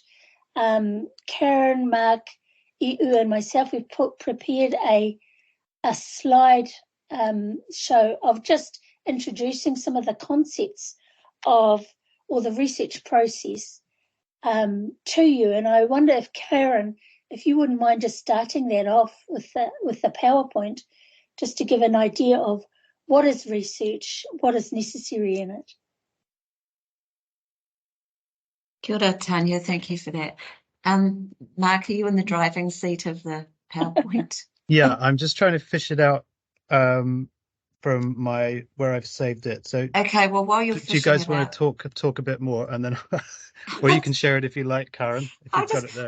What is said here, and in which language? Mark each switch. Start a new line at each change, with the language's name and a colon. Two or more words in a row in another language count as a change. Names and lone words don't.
English: Karen, Mark, I'u, and myself, we've prepared a slide show of just introducing some of the concepts of, or the research process to you. And I wonder if Karen, if you wouldn't mind just starting that off with the PowerPoint, just to give an idea of what is research, what is necessary in it.
Māori: Kia ora, Tania,
English: thank you for that. Mark, are you in the driving seat of the PowerPoint? Yeah, I'm just trying to fish it out from where I've saved it. So okay, well, while you're do you guys want to talk a bit more, and then or you can share it if you like, Karen, if you've got it there.